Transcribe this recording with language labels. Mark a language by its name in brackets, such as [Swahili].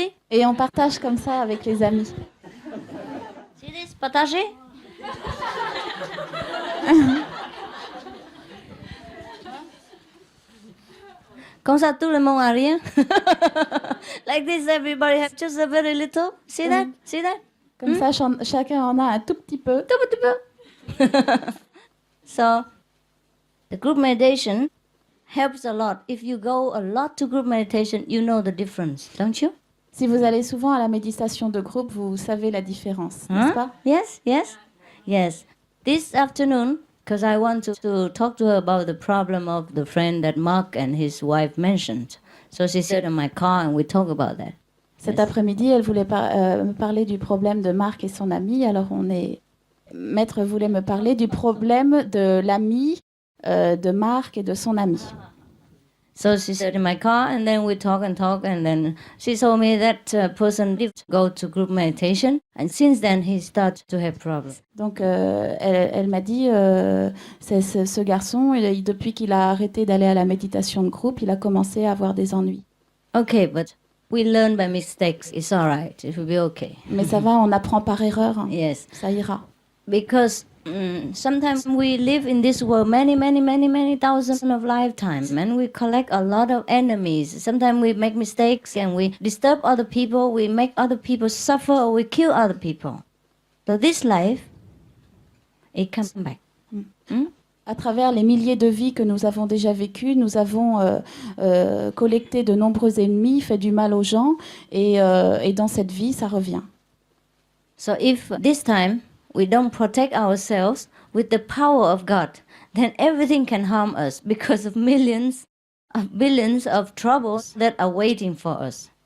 [French] Et on partage comme ça avec les amis. C'est partager. Comme ça, tout le monde a rien. [English] Like this, everybody has just a very little. See that? See that? [French] Comme ça, chacun en a un tout petit peu. Tout petit peu. [English] So, the group meditation helps a lot. If you go a lot to group meditation, you know the difference, don't you? [French] Si vous allez souvent à la méditation de groupe, vous savez la différence, n'est-ce pas? [English] Yes. This afternoon, because I want to talk to her about the problem of the friend that Mark and his wife mentioned. So she sat in my car and we talk about that. [French] Cet après-midi, elle voulait me parler du problème de Marc et son ami. Alors Maître voulait me parler du problème de l'ami de Marc et de son ami. [English] So she sat in my car and then we talk and then she told me that person did go to group meditation and since then he started to have problems. [French] Donc elle m'a dit ce garçon depuis qu'il a arrêté d'aller à la méditation de groupe, il a commencé à avoir des ennuis. [English] Okay, but we learn by mistakes. It's all right. It will be okay. [French] Mais ça va, on apprend par erreur. [English] Yes. [French] Ça ira. [English] Because sometimes we live in this world many thousands of lifetimes and we collect a lot of enemies. Sometimes we make mistakes and we disturb other people, we make other people suffer or we kill other people. So this life, it comes back. [French] À travers les milliers de vies que nous avons déjà vécues, nous avons collecté de nombreux ennemis, fait du mal aux gens et dans cette vie, ça revient. [English] So if this time we don't protect ourselves with the power of God, then everything can harm us because of millions of billions of troubles that are waiting for us.